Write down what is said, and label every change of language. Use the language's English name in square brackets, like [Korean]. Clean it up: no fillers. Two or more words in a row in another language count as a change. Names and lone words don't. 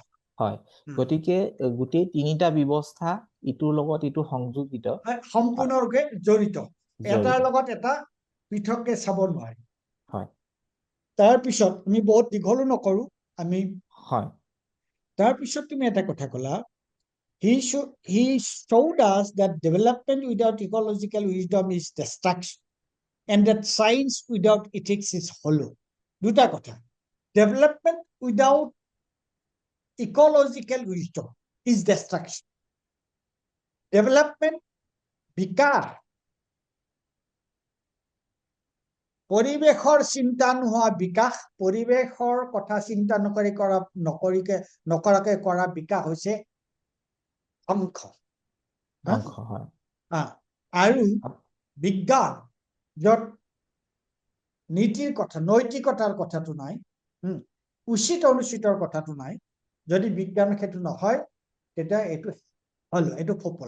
[Assamese] হয়, গতিকে গোটেই তিনিটা ব্যৱস্থা ইটোৰ লগত ইটো সংযোজিত, সম্পূৰ্ণৰূপে জড়িত, এটাৰ লগত এটা পৃথককে চাব নোৱাৰি। হয়, তাৰপিছত আমি বহুত দীঘলো নকৰো, আমি তাৰপিছত তুমি এটা কথা ক'লা, [English] he showed us that development without ecological wisdom is destruction and that science without ethics is hollow. [Assamese] দুটা কথা, [English] development without ecological wisdom is destruction. Development, [Assamese] বিকাশ, পৰিৱেশৰ চিন্তা নোহোৱা বিকাশ, পৰিৱেশৰ কথা চিন্তা নকৰাকে কৰা বিকাশ হৈছে ধ্বংস। আৰু বিজ্ঞান য'ত নীতিৰ কথা, নৈতিকতাৰ কথাটো নাই, উচিত অনুচিতৰ কথাটো নাই, যদি বিজ্ঞান সেইটো নহয় তেতিয়া এইটো ফোপোলা।